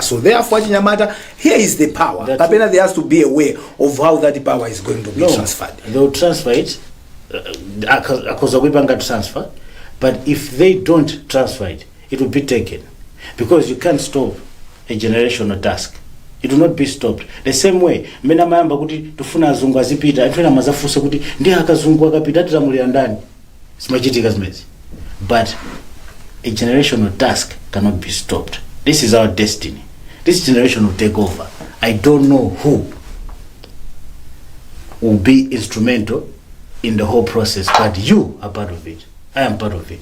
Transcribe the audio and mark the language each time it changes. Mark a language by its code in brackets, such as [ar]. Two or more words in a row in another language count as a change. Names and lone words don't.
[en] So therefore, Chinyamata, here is the power. Kapena, there has to be a way of how that power is going to be transferred. They will transfer it. Because we can transfer, but if they don't transfer it, it will be taken, because you can't stop a generational task. It will not be stopped. The same way, [ny] mena mayamba kuti tufuna azungu azipita, atwena mazafusa kuti ndi akazungu akapita tutamulia ndani. Simachitika zimezi. [en] But a generational task cannot be stopped. This is our destiny. This generation will take over. I don't know who will be instrumental in the whole process, but you are part of it. I am part of it.